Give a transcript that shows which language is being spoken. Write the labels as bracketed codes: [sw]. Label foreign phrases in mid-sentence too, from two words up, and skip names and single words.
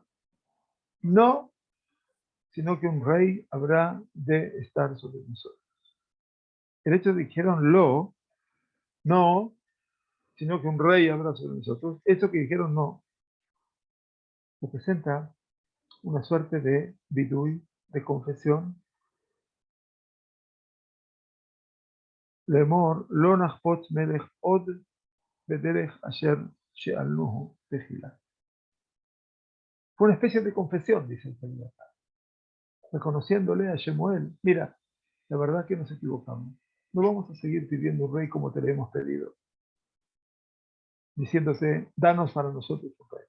[es] No, sino que un rey habrá de estar sobre nosotros. El hecho de que dijeron lo, no, sino que un rey habrá sobre nosotros, eso que dijeron no, representa una suerte de bidui, de confesión. [he] לאמר, לא נחפוץ מלך עוד בדרך אשר שאלנוהו תחילה. [es] Fue una especie de confesión, dice el Señor, reconociéndole a Shemuel, mira, la verdad que nos equivocamos. No vamos a seguir pidiendo un rey como te le hemos pedido, diciéndose, danos para nosotros un rey.